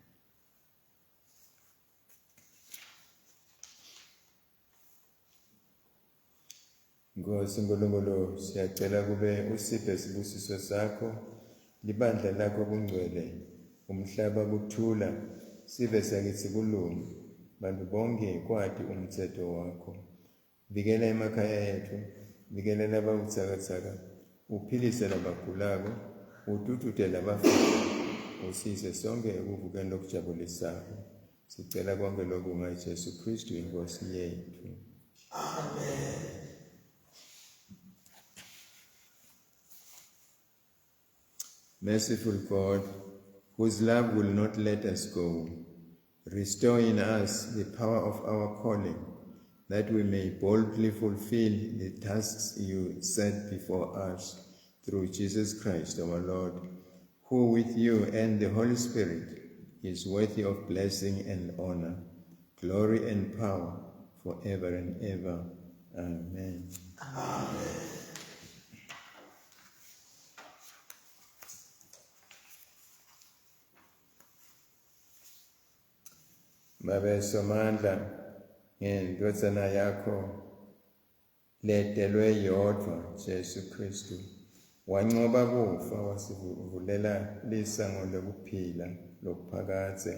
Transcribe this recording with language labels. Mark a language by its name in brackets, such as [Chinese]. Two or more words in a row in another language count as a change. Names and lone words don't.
[Swati] Nkosi Nkulunkulu, siyacela kube usiphe isibusiso sakho, libandla lakho kungcwele, umhlaba kuthula, sive sakithi kulunga, bantu bonke kwati umthetho wakho. Vikela emakhaya yethu, vikela lababuthakathaka, uphilise labagulako, ututute labafile, usise sonke ekuvukeni lokujabulisako. Sicela konke lokhu ngaJesu Kristu inkosi yethu. Amen. [English] Merciful God, whose love will not let us go, restore in us the power of our calling, that we may boldly fulfill the tasks you set before us through Jesus Christ our Lord, who with you and the Holy Spirit is worthy of blessing and honor, glory and power forever and ever. Amen. Amen. [Swati] Baba somandla, ngendodana yakho ledelwe yodwa Jesu Kristu, wanqoba kufa wasivulela lisango lokuphila lokuphakade.